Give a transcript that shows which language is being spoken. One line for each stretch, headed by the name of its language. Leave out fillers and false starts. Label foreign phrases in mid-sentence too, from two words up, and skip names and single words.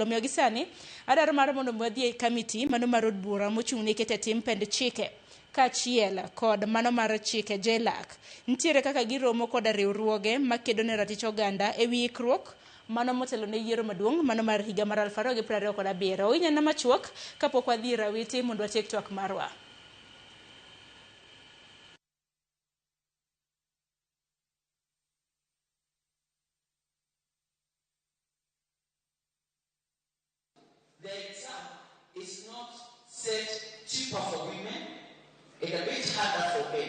Luo (Kenya and Tanzania): Omiyo gisani adaro mar mondo wadhi e committee mano mar od bura mochung' ne kete tim pend chike kachiel kod mano mar chike JLAC. Ntiere kaka giromo kod riwruoge makedo ne ratich oganda e wi ikruok mano motelo ne yiero maduong' mano mar higa mar 2027. Inyana machuok kapok wadhi rawiti mondo watiek twak marwa.
English: The exam is not set cheaper for women, it's a bit harder for men.